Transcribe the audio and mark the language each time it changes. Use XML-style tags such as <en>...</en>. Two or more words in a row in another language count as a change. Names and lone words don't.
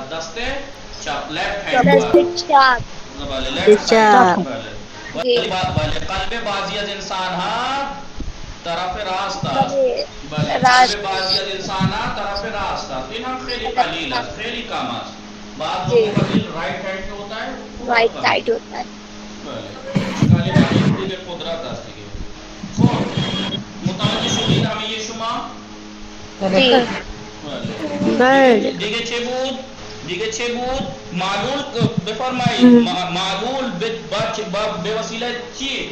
<fa>دست چپ</fa> <en>left hand بله left side.</en> <fa>بله قلب بعضی از انسان ها طرف راست است. بله قلب بعضی از انسان ها طرف راست است. این هم خیلی قلیل است، خیلی کم است.</fa> <ur>بعض لوگوں کا دل</ur> <en>right hand</en> <ur>پہ ہوتا ہے،</ur> <en>right side</en> <ur>ہوتا ہے.</ur> <fa>بله خیلی باید قدرت است دیگه. خب متوجه شدید همه شما؟ بله دیگه چه بود؟ معلول بفرمایید معلول به وسیله چی؟</fa>